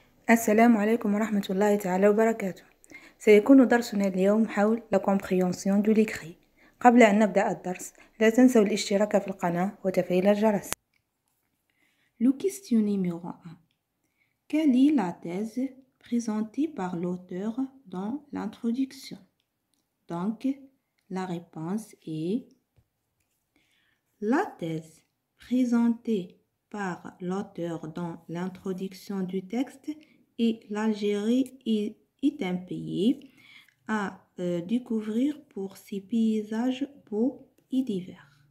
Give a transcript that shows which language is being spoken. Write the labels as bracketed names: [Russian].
[Arabic] السلام عليكم ورحمة الله تعالى وبركاته. سيكون درسنا اليوم حول [French] la compréhension de l'écrit. [Arabic] قبل أن نبدأ الدرس لا تنسوا الاشتراك في القناة وتفعيل الجرس. [French] Le question numéro 1. Quelle est la thèse présentée par l'auteur dans l'introduction? Donc, la réponse est la thèse présentée par l'auteur dans l'introduction du texte et l'Algérie est un pays à découvrir pour ses paysages beaux et divers.